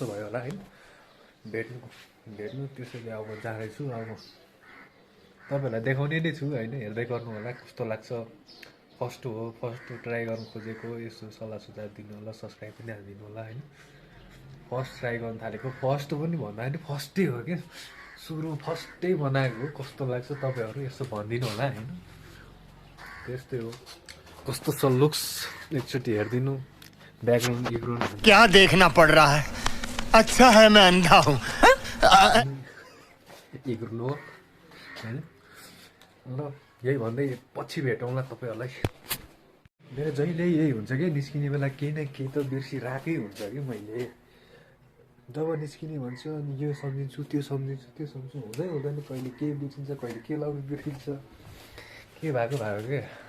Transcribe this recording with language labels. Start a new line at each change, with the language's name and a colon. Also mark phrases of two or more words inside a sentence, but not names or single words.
Nepali: भयो होला है भेट्नु त्यसैले अब जाँदैछु अब तपाईँहरूलाई देखाउने नै छु होइन हेर्दै गर्नु होला कस्तो लाग्छ फर्स्ट हो ट्राई गर्नु खोजेको यसो सल्लाह सुझाव दिनु होला सब्सक्राइब पनि हालिदिनु होला होइन
English: first try
Nepali: गर्नु थालेको फर्स्ट पनि भन्दा होइन फर्स्टै हो क्या सुरु फर्स्टै बनाएको कस्तो लाग्छ तपाईँहरू यसो भनिदिनु होला होइन त्यस्तै हो कस्तो छ लुक्स एकचोटि हेरिदिनु ब्याकग्राउन्ड ब्याकग्राउन्ड
Hindi: क्या देखना पड़ रहा है अच्छा है मैं अंधा हूँ
Nepali: इग्नु होइन ल यही भन्दै पछि भेटौँला तपाईँहरूलाई मेरो जहिले यही हुन्छ कि निस्किने बेला केही न केही त बिर्सिरहेकै हुन्छ कि मैले जब निस्किने भन्छ अनि यो सम्झिन्छु त्यो सम्झिन्छु हुँदैन कहिले के बिर्सिन्छ कहिले के लाउनु बिर्सिन्छ के भएको के